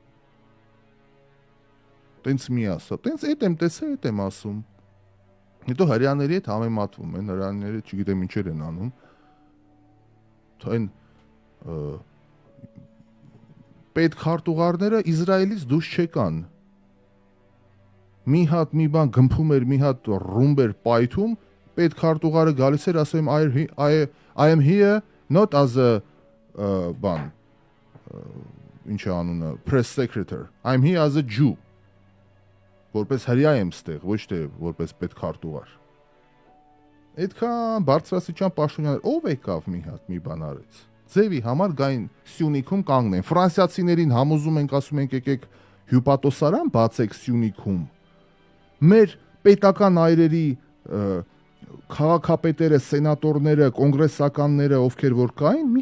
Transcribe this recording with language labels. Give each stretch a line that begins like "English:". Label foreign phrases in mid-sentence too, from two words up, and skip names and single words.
Armenian: տենց մի ասա տենց այդ եմ տեսել այդ եմ ասում Հետո հрьяաների հետ համեմատվում են, հрьяաները չգիտեմ ինչեր են անում։ Այն պետքարտուղարները Իսրայելից դուրս չեկան։ Մի հատ մի բան գմփում էր, մի հատ ռումբ էր պայթում, պետքարտուղարը գալիս էր ասում
English: I am here not as a
Armenian: բան ինչ է անունը
English: press secretary. I'm here as a Jew.
Armenian: Որպես հрья եմ ստեղ, ոչ թե որպես պետքարտուղար։ Այդքան բարձրաստիճան պաշտոնյաներ ով եկավ մի հատ մի բան արեց։ Ձևի համար գային Սյունիքում կանգնեն։ Ֆրանսիացիներին համոզում ենք, ասում ենք եկեք հյուպատոսարան բացեք Սյունիքում։ Մեր պետական այրերի քաղաքապետերը, սենատորները, կոնգրեսականները, ովքեր որ կային, մի